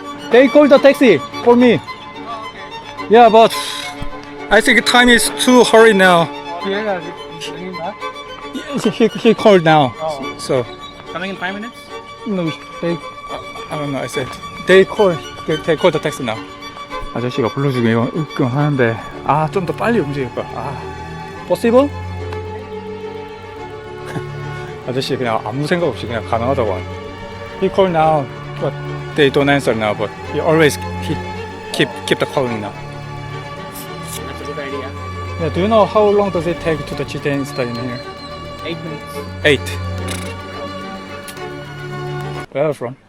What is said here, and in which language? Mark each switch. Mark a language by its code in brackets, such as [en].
[en] They called the taxi for me. Yeah, but I think time is too hurry now. Yeah, He called now. So Coming in 5 minutes? no, I don't know. I said they called the taxi now. [ko] 아저씨가 불러주기로 하는데 좀 더 빨리 움직일 거야. [en] possible? [ko] 아저씨 그냥 아무 생각 없이 그냥 가능하다고 하네. [en] He called now, but they don't answer now. But he always keep the calling now. That's a good idea. Yeah, do you know how long does it take to the Chichen Itza in here? 8 minutes. 8. Where are you from?